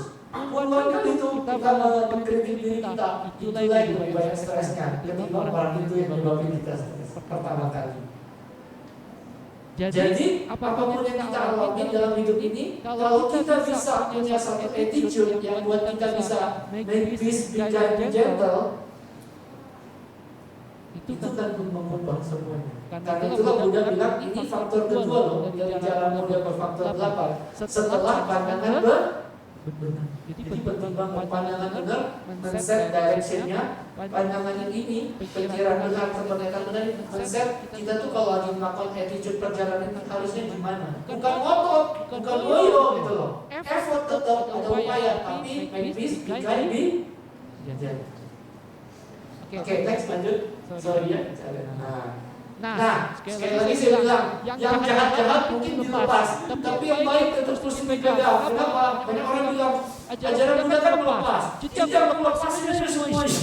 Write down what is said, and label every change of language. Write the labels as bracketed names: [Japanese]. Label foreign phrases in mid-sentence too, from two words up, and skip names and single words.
[Indonesian] Bukan itu kita mengkritik diri kita, itulah yang lebih banyak stresnya ketimbang orang itu yang menyebabkan kita stres pertama kali. Jadi apapun yang kita alami dalam hidup ini, kalau kita bisa punya satu attitude yang buat kita bisa [English] make peace, be kind, be gentle, [Indonesian] itu kan mengubah semuanya. Karena itulah Buddha bilang ini faktor kedua loh dari jalan Buddha ke faktor 8. Setelah pandangan benar. Jadi pertimbangan pandangan benar, men-set directionnya, pandangan yang ini, pikiran benar, kepentingan benar, men-set kita tuh kalau lagi melakukan attitude perjalanan harusnya gimana? Bukan ngotot, bukan loyo gitu loh. Effort tetap ada upaya, tapi [English] make peace, be kind, be gentle. [Indonesian] Oke, next lanjut. Sorry ya. Nah, sekali lagi saya bilang, yang jahat-jahat mungkin dilepas, tapi yang baik terus dipegang. Kenapa? Banyak orang bilang, ajaran Buddha kan melepas. Jadi yang melepas ini semuanya.